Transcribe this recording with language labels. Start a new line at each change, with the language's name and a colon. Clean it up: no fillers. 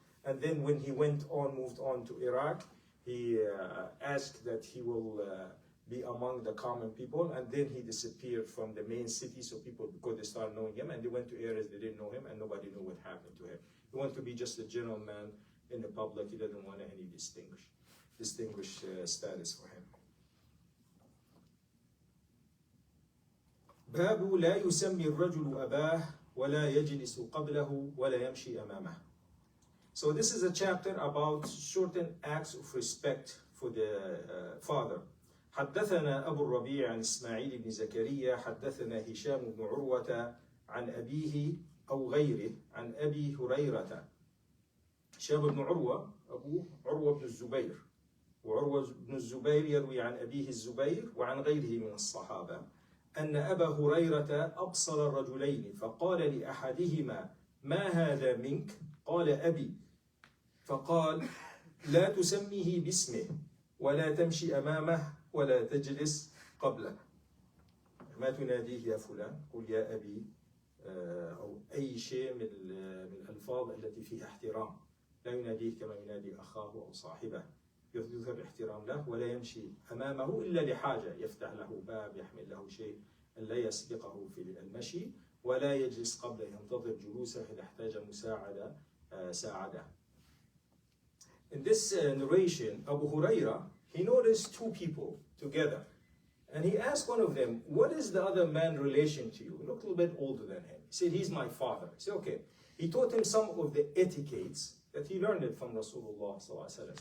English: And then when he moved on to Iraq, he asked that he will be among the common people, and then he disappeared from the main city, so people, because they started knowing him, and they went to areas they didn't know him, and nobody knew what happened to him. He wanted to be just a general man in the public. He didn't want any distinguished status for him.
Arabic: باب لا يسمي الرجل أباه ولا يجلس قبله ولا يمشي أمامه.
English: So this is a chapter about certain acts of respect for the father.
Arabic: حدثنا أبو الربيع عن إسماعيل بن زكريا حدثنا هشام بن عروة عن أبيه أو غيره عن أبي هريرة. هشام بن عروة أبوه عروة بن الزبير، وعروة بن الزبير يروي عن أبيه الزبير وعن غيره من الصحابة أن أبا هريرة أبصر الرجلين فقال لأحدهما ما هذا منك؟ قال أبي. فقال لا تسميه باسمه ولا تمشي أمامه ولا تجلس قبله. ما تناديه يا فلان، قل يا أبي، أو أي شيء من الألفاظ التي فيها احترام. لا يناديه كما ينادي أخاه أو صاحبه، يظهر احترام له، ولا يمشي أمامه إلا لحاجة، يفتح له باب، يحمل له شيء، لا يسبقه في المشي، ولا يجلس قبله، ينتظر جلوسه، إذا احتاج مساعدة ساعده.
English: In this narration, Abu Huraira, he noticed two people together. And he asked one of them, what is the other man's relation to you? He looked a little bit older than him. He said, he's my father. He said, okay. He taught him some of the etiquettes that he learned it from Rasulullah ﷺ.